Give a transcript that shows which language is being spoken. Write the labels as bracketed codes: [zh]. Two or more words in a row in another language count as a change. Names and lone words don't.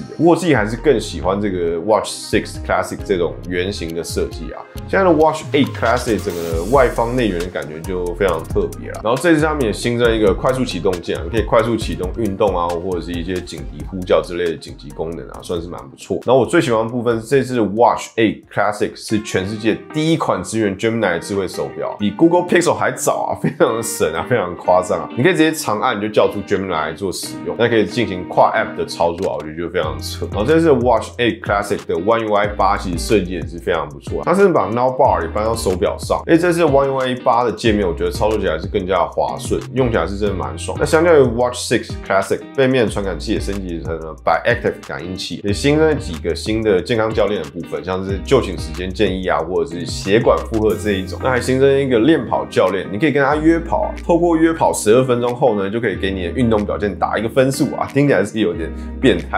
[zh] 不過我自己還是更喜歡這個 Watch 6 Classic 這種圓形的設計啊。現在的 Watch 8 Classic 整個外方內圓的感覺就非常特別了。然後這次他們也新增一個快速啟動鍵，你可以快速啟動運動啊，或者是一些緊急呼叫之類的緊急功能啊，算是蠻不錯。然後我最喜歡的部分是這次的 Watch 8 Classic 是全世界第一款支援 Gemini 的智慧手錶，比 Google Pixel 還早啊，非常的神啊，非常的誇張啊！你可以直接長按你就叫出 Gemini 來做使用，那可以進行跨 App 的操作啊，我覺得非常的扯。然後這次的 Watch 8 Classic 的 One UI 8其實設計也是非常不錯，它甚至把 Now Bar 也搬到手錶上。而且這次的 One UI 8的界面，我覺得操作起來是更加滑順，用起來是真的蠻爽。那相較於 Watch 6 Classic，背面傳感器也升級成了 Biactive 感應器，也新增了幾個新的健康教練的部分，像是就寢時間建議啊，或者是血管負荷這一種。那還新增一個練跑教練，你可以跟他約跑啊，透過約跑12分鐘後呢，就可以給你的運動表現打一個分數啊，聽起來是有點變態。